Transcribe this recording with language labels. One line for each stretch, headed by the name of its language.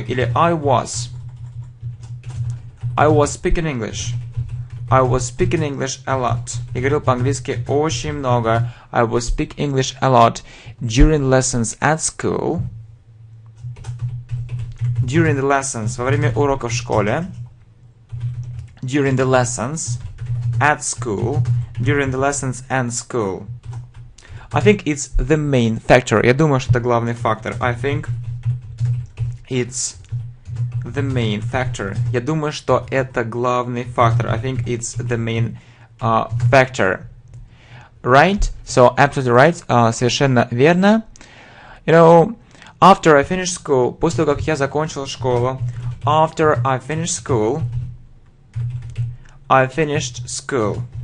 English: Или I was speaking English. I was speaking English a lot.
Russian: Я говорил по-английски очень много.
English: I was speak English a lot during lessons at school. During the lessons,
Russian: во время уроков в школе.
English: During the lessons at school. During the lessons and school. I think it's the main factor.
Russian: Я думаю, что это главный фактор.
English: I think it's the main factor.
Russian: Я думаю, что это главный фактор.
English: I think it's the main factor. Right? So, absolutely right.
Russian: Совершенно верно.
English: You know, after I finished school,
Russian: после того, как я закончил школу,
English: after I finished school, I finished school.